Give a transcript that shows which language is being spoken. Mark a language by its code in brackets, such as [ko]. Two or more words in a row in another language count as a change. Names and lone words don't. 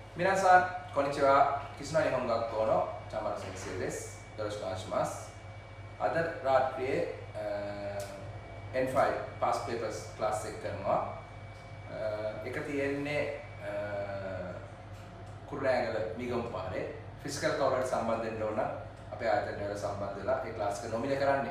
[ja] 皆さん、こんにちは。キスナ日本学校の田丸先生です。よろしくお願いします。 [si] අද රාත්‍රියේ N5 [en] past papers class [si] එක කරනවා. එක තියෙන්නේ කුරුණෑගල මිගම් පාරේ [en] physical cover [si] සම්බන්ධ වෙන්න ඕන අපේ ආයතනය වල සම්බන්ධ වෙලා ඒ ක්ලාස් එක නොමිලේ කරන්නේ.